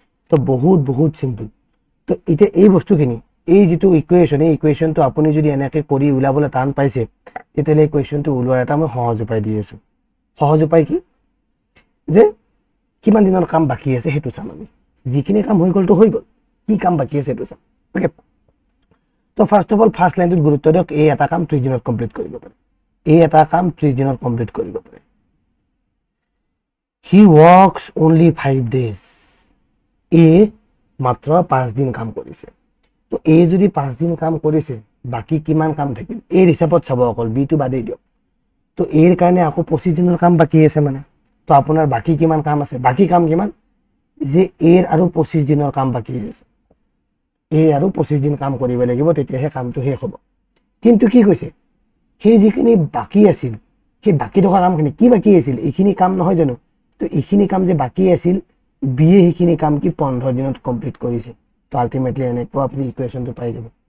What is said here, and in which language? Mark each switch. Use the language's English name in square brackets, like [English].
[Assamese] তো বহুত বহুত চিম্পল। তো এতিয়া এই বস্তুখিনি, এই যিটো ইকুৱেশ্যন, এই ইকুৱেশ্যনটো আপুনি যদি এনেকৈ কৰি ওলাবলৈ টান পাইছে, তেতিয়াহ'লে এই কুৱেশ্যনটো ওলোৱাৰ এটা মই সহজ উপায় দি আছোঁ। সহজ উপায় কি? যে কিমান দিনৰ কাম বাকী আছে সেইটো চাম আমি। যিখিনি কাম হৈ গ'লতো হৈ গ'ল, কি কাম বাকী আছে সেইটো চাম। অ'কে, তো ফাৰ্ষ্ট অফ অল ফাৰ্ষ্ট লাইনটোত গুৰুত্ব দিয়ক। এই এটা কাম 30 দিনত কমপ্লিট কৰিব পাৰে। এই এটা কাম 30 দিনত কমপ্লিট কৰিব পাৰে। [English] He works only 5 days। [Assamese] এ মাত্ৰ 5 দিন কাম কৰিছে। তো এ যদি 5 দিন কাম কৰিছে, বাকী কিমান কাম থাকিল? এই হিচাপত চাব, অকল বিটো বাদেই দিয়ক। তো এৰ কাৰণে আকৌ 25 দিনৰ কাম বাকী আছে মানে। তো আপোনাৰ বাকী কিমান কাম আছে? বাকী কাম কিমান? যে এৰ আৰু 25 দিনৰ কাম বাকী আছে। এ আৰু 25 দিন কাম কৰিব লাগিব, তেতিয়াহে কামটো শেষ হ'ব। কিন্তু কি কৈছে? সেই যিখিনি বাকী আছিল, সেই বাকী থকা কামখিনি কি বাকী আছিল? এইখিনি কাম নহয় জানো? তো এইখিনি কাম যে বাকী আছিল, বিয়ে সেইখিনি কাম কি 15 দিনত কমপ্লিট কৰিছে। তো আল্টিমেটলি এনেকুৱা আপুনি ইকুৱেশ্যনটো পাই যাব।